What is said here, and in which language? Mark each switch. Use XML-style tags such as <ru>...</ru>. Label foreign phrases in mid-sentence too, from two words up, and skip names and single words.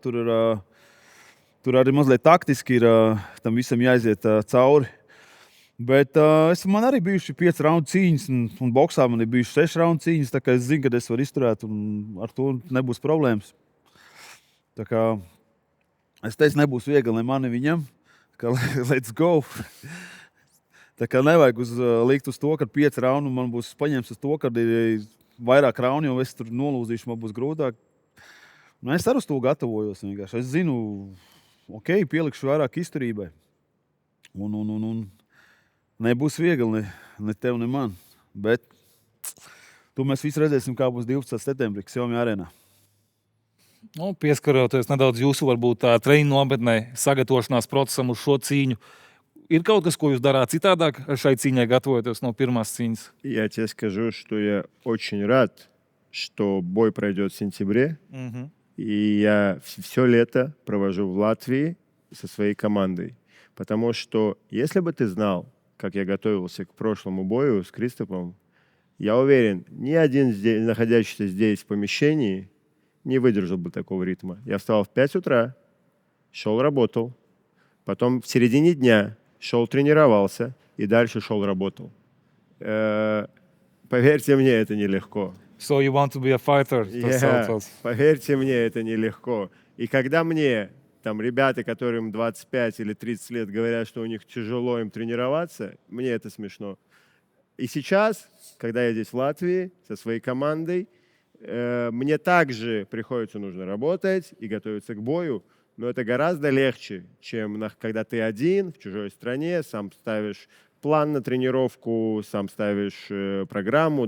<lv>Tur arī mazliet taktiski ir tam visam jāiziet cauri. Bet man arī bijuši 5 raundu cīņas, un boksā man ir bijuši 6 raundu cīņas, tā kā es zinu, ka es varu izturēt, un ar to nebūs problēmas. Tā kā es teicu, nebūs viegli ne man, ne viņam.</lv> <en>Let's go.</en> <lv>Tā kā nevajag likt uz to, ka 5 rauni man būs paņemts uz to, ka ir vairāk rauni, jo es tur nolūzīšu, man būs grūtāk. Nu, es arī uz to gatavojos. Vienkārši. Es zinu, ok, pielikšu vairāk izturībai. Un nebūs viegli ne tev, ne man. Bet to mēs visi redzēsim, kā būs 12. septembrī Xiaomi arēnā. Nu, pieskaroties nedaudz jūsu varbūt tā treniņu nometnē, sagatavošanās procesam uz šo cīņu, ir kaut kas, ko jūs darāt citādāk šai cīņai gatavoties no pirmās cīņas?</lv> <ru>Я тебе скажу, что я очень рад, что бой пройдет в сентябре. И я все лето провожу в Латвии со своей командой. Потому что если бы ты знал, как я готовился к прошлому бою с Кристофом, я уверен, ни один здесь, находящийся здесь в помещении не выдержал бы такого ритма. Я встал в 5 утра, шел работал, потом в середине дня шел тренировался и дальше шел работал. Поверьте мне, это нелегко.</ru> <en>So you want to be a fighter?</en> <ru>Поверьте мне, это нелегко. И когда мне там ребята, которым 25 или 30 лет, говорят, что у них тяжело им тренироваться, мне это смешно. И сейчас, когда я здесь в Латвии со своей командой, мне также приходится нужно работать и готовиться к бою, но это гораздо легче, чем когда ты один в чужой стране, сам ставишь план на тренировку, сам ставишь программу.</ru>